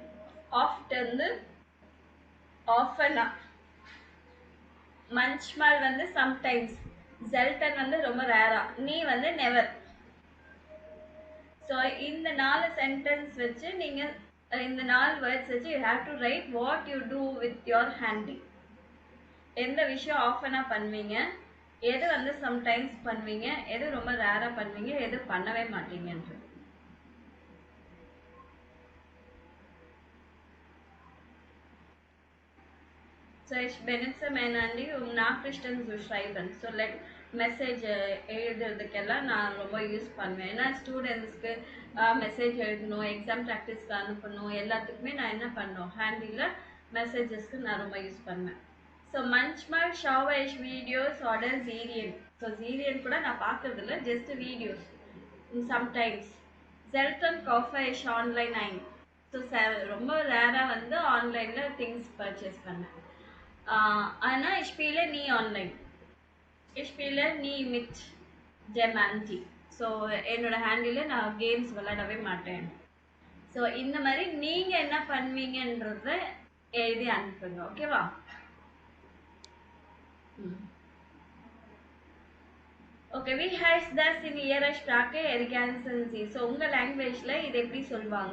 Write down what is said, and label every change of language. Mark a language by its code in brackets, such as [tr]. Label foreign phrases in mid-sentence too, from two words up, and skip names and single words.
[ta] ஆஃப்ட் வந்து ஆஃபனா, மஞ்ச்மால் வந்து சம்டைம்ஸ், ஜெல்டன் வந்து ரொம்ப ரேரா, நீ வந்து நெவர். ஸோ இந்த 4 சென்டென்ஸ் வச்சு நீங்கள் இந்த 4 வேர்ட்ஸ் வச்சு [en] you have to write what you do with your Handy. [ta] எந்த விஷயம் ஆஃபனாக பண்ணுவீங்க, எது வந்து சம்டைம்ஸ் பண்ணுவீங்க, எது ரொம்ப ரேராக பண்ணுவீங்க, எது பண்ணவே மாட்டீங்கன்றது. [de] So ich benutze mein Handy Nachrichten zu schreiben. [en] So like [ta] மெசேஜ் எழுதுறதுக்கெல்லாம் நான் ரொம்ப யூஸ் பண்ணுவேன். ஏன்னா ஸ்டூடெண்ட்ஸ்க்கு மெசேஜ் எழுதணும், [en] exam practice [ta] அனுப்பணும், எல்லாத்துக்குமே நான் என்ன பண்ணணும், ஹேண்டில் மெசேஜஸ்க்கு நான் ரொம்ப யூஸ் பண்ணுவேன். [de] ஸோ manchmal schaue ich வீடியோஸ் oder Serien. [ta] ஸோ சீரியன் கூட நான் பார்க்கறதில்ல, [en] just videos sometimes. [de] selten kaufe ich online ein. [ta] ஸோ ரொம்ப ரேராக வந்து ஆன்லைனில் [en] things purchase [ta] பண்ணேன். ஆனால் [de] ich spiele nie online. ich spiele nie mit dem Handy. [ta] ஸோ என்னோட ஹேண்டில் நான் கேம்ஸ் விளையாடவே மாட்டேன். ஸோ இந்த மாதிரி நீங்கள் என்ன பண்ணுவீங்கன்றத எழுதி அனுப்புங்க. ஓகேவா? ஓகே. [de] wie heißt das in ihrer ஸ்டாக்கு எரிகான்சன்சி. [ta] ஸோ உங்கள் லாங்குவேஜில் இது எப்படி சொல்லுவாங்க?